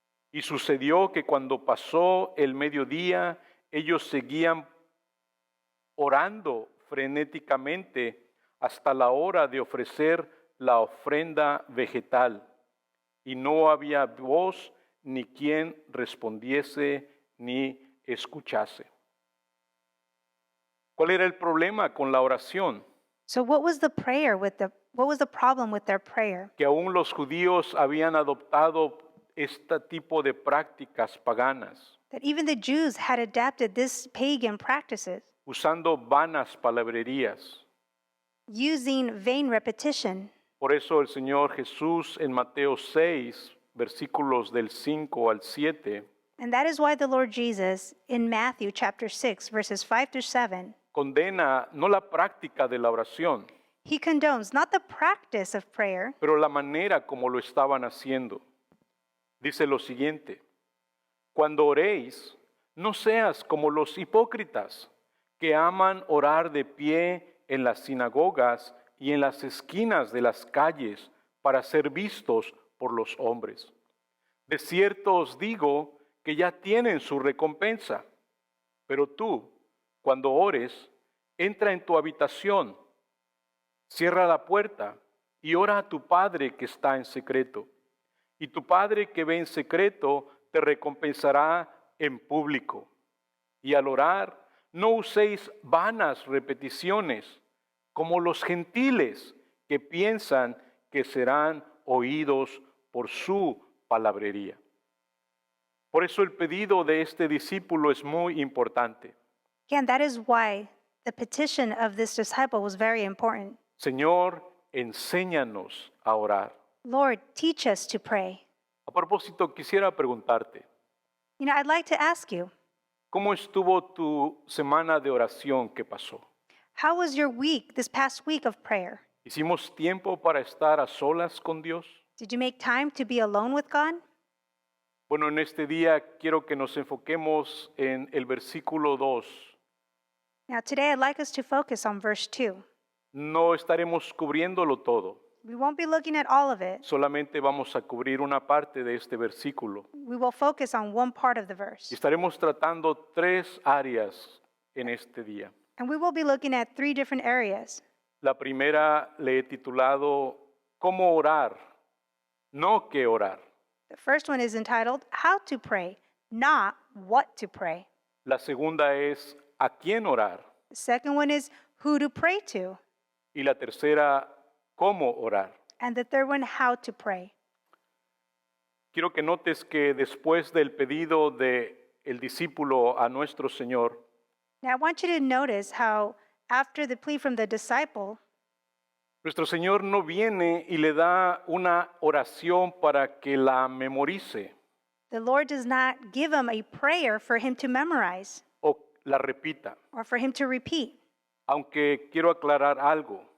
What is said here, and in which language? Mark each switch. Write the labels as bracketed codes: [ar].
[es] Y sucedió que cuando pasó el mediodía, ellos seguían orando frenéticamente hasta la hora de ofrecer la ofrenda vegetal. Y no había voz ni quien respondiese ni escuchase. ¿Cuál era el problema con la oración? [en] So what was the problem with their prayer? [es] Que aún los judíos habían adoptado este tipo de prácticas paganas, [en] That even the Jews had adapted this pagan practices, [es] usando vanas palabrerías. [en] using vain repetition. [es] Por eso el Señor Jesús en Mateo 6, versículos del 5 al 7, [en] And that is why the Lord Jesus, in Matthew chapter 6, verses 5 through 7, [es] condena no la práctica de la oración, [en] he condones not the practice of prayer, [es] pero la manera como lo estaban haciendo. Dice lo siguiente, cuando oréis, no seas como los hipócritas, que aman orar de pie en las sinagogas y en las esquinas de las calles para ser vistos por los hombres. De cierto os digo que ya tienen su recompensa. Pero tú, cuando ores, entra en tu habitación, cierra la puerta y ora a tu Padre que está en secreto. y tu Padre que ve en secreto te recompensará en público. Y al orar, no uséis vanas repeticiones, como los gentiles que piensan que serán oídos por su palabrería. Por eso el pedido de este discípulo es muy importante. [en] Again, that is why the petition of this disciple was very important. [es] Señor, enséñanos a orar. [en] Lord, teach us to pray. [es] A propósito, quisiera preguntarte, [en] You know, I'd like to ask you, [es] ¿cómo estuvo tu semana de oración que pasó? [en] how was your week, this past week of prayer? [es] ¿Hicimos tiempo para estar a solas con Dios? [en] Did you make time to be alone with God? [es] Bueno, en este día quiero que nos enfoquemos en el versículo 2. [en] Now, today I'd like us to focus on verse 2. [es] No estaremos cubriéndolo todo, [en] We won't be looking at all of it. [es] solamente vamos a cubrir una parte de este versículo. [en] We will focus on one part of the [es] Y [en] verse. [es] estaremos tratando 3 áreas en este día. [en] And we will be looking at 3 different areas. [es] La primera le he titulado ¿Cómo orar? No qué orar. [en] The first one is entitled, How to Pray, Not What to Pray. [es] La segunda es ¿a quién orar? [en] The second one is, Who to Pray to. [es] Y la tercera, ¿cómo orar? [en] And the third one, How to Pray. [es] Quiero que notes que después del pedido del discípulo a nuestro Señor, [en] Now, I want you to notice how, after the plea from the disciple, [es] nuestro Señor no viene y le da una oración para que la memorice [en] the Lord does not give him a prayer for him to memorize [es] o la repita. [en] or for him to repeat. [es] Aunque quiero aclarar algo,